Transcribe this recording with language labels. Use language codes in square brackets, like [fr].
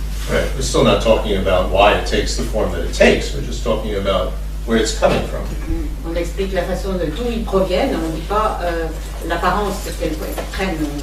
[en] Right. We're still not talking about why it takes the form that it takes. We're just talking about where it's coming from. [fr] On explique la façon de d'où ils proviennent. On ne dit pas l'apparence qu'elles prennent.